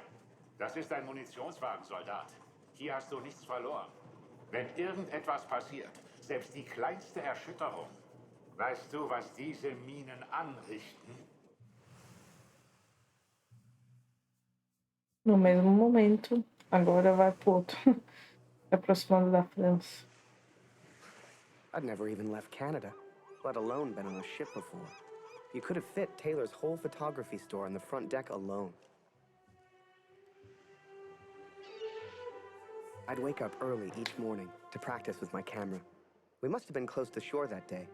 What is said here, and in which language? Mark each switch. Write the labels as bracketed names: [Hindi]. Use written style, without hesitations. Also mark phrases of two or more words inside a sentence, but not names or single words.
[German] Das ist ein Munitionswagen, Soldat. Hier hast du nichts verloren. Wenn irgendetwas passiert, selbst die kleinste Erschütterung, weißt du, was diese Minen anrichten? [Portuguese] No mesmo momento, agora vai pro outro. Se aproximando da França. [English] I'd never even left Canada, let alone been on a ship before. You could have fit Taylor's whole photography store on the front deck alone. I'd wake up early each morning to practice with my camera. We must have been close to shore that day.